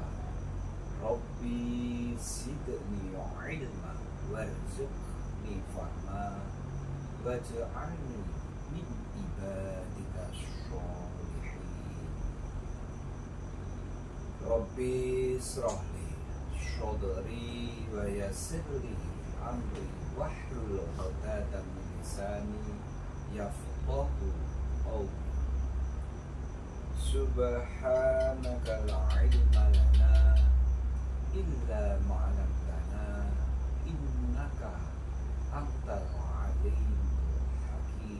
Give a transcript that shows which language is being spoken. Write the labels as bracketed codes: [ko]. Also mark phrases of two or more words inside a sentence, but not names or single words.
[ar] رب زدني علما وارزقني فهما واجعلني من عبادك صالحين. رب اشرح لي صدري ويسر لي أمري واحلل عقدة من لساني يفقهوا قولي. سبحانك لا علم لنا إلا ما علمتنا إنك أنت العليم الحكيم.